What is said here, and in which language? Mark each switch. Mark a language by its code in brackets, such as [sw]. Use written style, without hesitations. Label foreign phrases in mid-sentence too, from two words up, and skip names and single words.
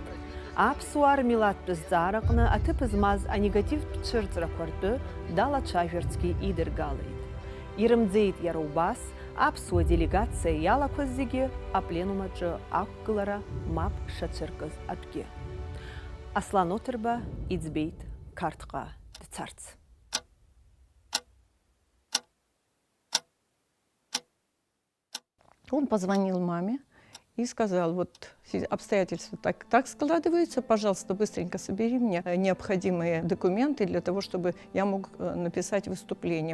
[ab] Аԥсуаа рмилаҭтә зҵаараҟны аҭыԥ змаз анегативтә цәырҵрақәа ртәы далацәажәарцгьы идыргалеит. Ирымӡеит иара убас аԥсуа делегациа иалақәаз зегьы апленум аҿы ақәгылара мап шацәыркыз атәгьы. Аслан Оҭырба иӡбеит Қарҭҟа дцарц. [ru] Он позвонил маме и сказал: вот обстоятельства так складываются, пожалуйста, быстренько собери мне необходимые документы для того, чтобы я мог написать выступление.